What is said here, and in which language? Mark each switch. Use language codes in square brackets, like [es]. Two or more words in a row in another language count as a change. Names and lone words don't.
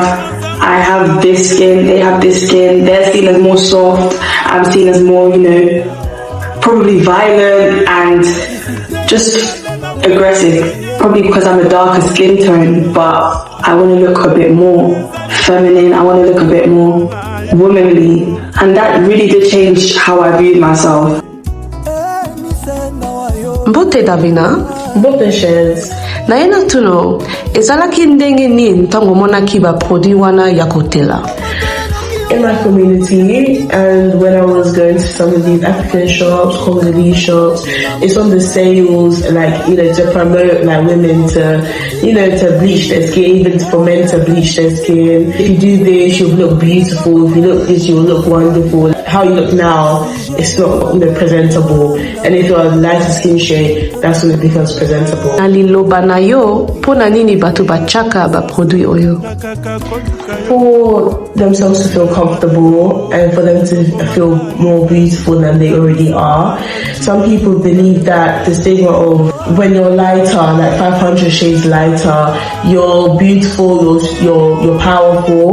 [en] I have this skin, they have this skin, they're seen as more soft, I'm seen as more, probably violent and just aggressive. Probably because I'm a darker skin tone, but I want to look a bit more feminine, I want to look a bit more womanly. And that really did change how I viewed myself. [ln] Mbote Davina. Mbote CHEZ. Naena tuno ezalaki ndenge ni ntango monaki ba produit wana ya kotela. [en] In my community, and when I was going to some of these African shops, Congolese shops, it's on the sales, like, to promote like women to, to bleach their skin, even for men to bleach their skin. If you do this, you'll look beautiful. If you look this, you'll look wonderful. How you look now, it's not, presentable. And if you're a lighter skin shade, that's when it becomes presentable. [ln] Naliloba na yo, pona nini batu bachaka ba produit oyo? [en] For themselves to feel comfortable and for them to feel more beautiful than they already are. Some people believe that the stigma of when you're lighter, like 500 shades lighter, you're beautiful, you're powerful.